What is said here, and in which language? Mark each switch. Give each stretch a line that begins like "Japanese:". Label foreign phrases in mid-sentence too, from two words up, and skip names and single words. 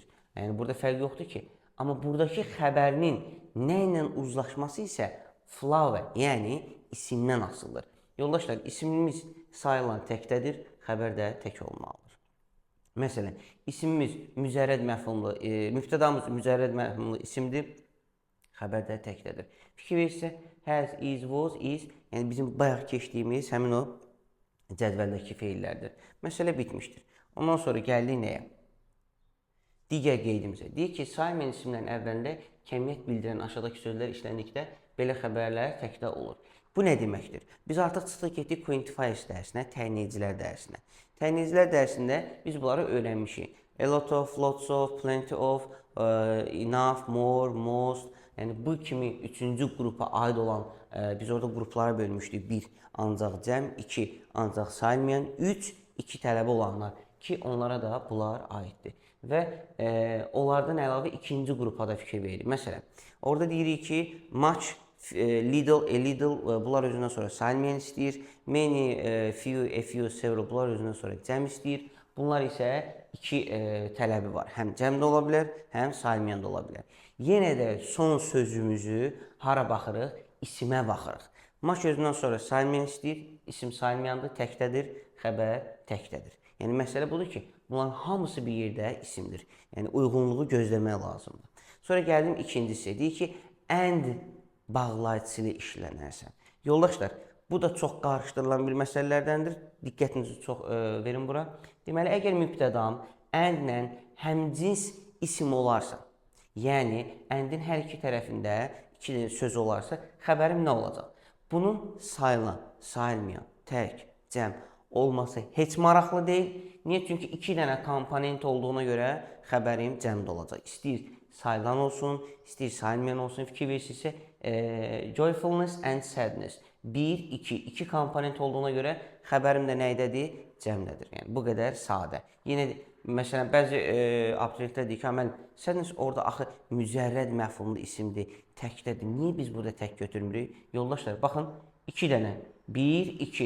Azerbaijani: Yəni burada fərq yoxdur ki. Amma buradakı xəbərinin nə ilə uzlaşması isə flower, yəni isimdən asılıdır. Yoldaşlar, isimimiz sayılan təkdədir, xəbər də tək olmalıdır. Məsələn, isimimiz mücərrəd məfhumlu, mübtədamız mücərrəd məfhumlu isimdir, xəbər də təkdədir. Fikir verirsə,
English: has, is, was, is,
Azerbaijani: yəni bizim bayaq keçdiyimiz həmin o cədvəldəki feillərdir. Məsələ bitmişdir. Ondan sonra gəldik nəyə? Digər qeydimizə. Deyir ki, sayılmayan isimlərin əvvəlində kəmiyyət bildirən aşağıdakı sözlər işləndikdə belə xəbərlər təkdə olur. Bu nə deməkdir? Biz artıq çıxdıq getdik quantifiers dərsinə, təyinləyicilər dərsinə. Təyinləyicilər dərsində biz bunları öyrənmişik.
English: A lot of, lots of, plenty of, enough, more, most.
Azerbaijani: Yəni bu kimi üçüncü qrupa aid olan, biz orada qruplara bölmüşdük. 1. Ancaq cəm, 2. Ancaq sayılmayan, 3. 2 tələbi olanlar ki, onlara da bunlar aiddir. Və onlardan əlavə ikinci qrupa da fikir veririk. Məsələn, orada deyirik ki,
English: much, little, a little,
Azerbaijani: bunlar özündən sonra sayılmayan istəyir.
English: Many, few, a few, several,
Azerbaijani: bunlar özündən sonra cəm istəyir. Bunlar isə iki tələbi var. Həm cəm də ola bilər, həm sayılmayan da ola bilər. Yenə də son sözümüzü hara baxırıq? İsimə baxırıq. Maç özündən sonra sayılmayan istəyir, isim sayılmayandır, təkdədir, xəbər təkdədir. Yəni məsələ budur ki, bunların hamısı bir yerdə isimdir. Yəni uyğunluğu gözləmək lazımdır. Sonra gəldim ikincisi, deyir ki, and bağlayıcısı ilə işlənərsən. Yoldaşlar, bu da çox qarışdırılan bir məsələlərdəndir. Diqqətinizi çox verin bura. Deməli, əgər mübtədam and-lə həmcins isim olarsa, yəni and-in hər iki tərəfində iki söz olarsa, xəbərim nə olacaq? Bunun sayılan, sayılmayan, tək, cəm olması heç maraqlı deyil. Niyə? Çünki iki dənə komponent olduğuna görə xəbərim cəmdə olacaq. İstəyir sayılan olsun, istəyir sayılmayan olsun. Fikir verirsinizsə,
English: joyfulness and sadness.
Azerbaijani: 1, 2, iki komponent olduğuna görə xəbərim də nəydədir? Cəmdədir. Yəni bu qədər sadə. Yenə məsələn bəzi abituriyentlər deyir ki, müəllim, sadness orada axı mücərrəd məfhumlu isimdir, təkdədir. Niyə biz burada tək götürmürük? Yoldaşlar, baxın, 2 dənə. 1, 2.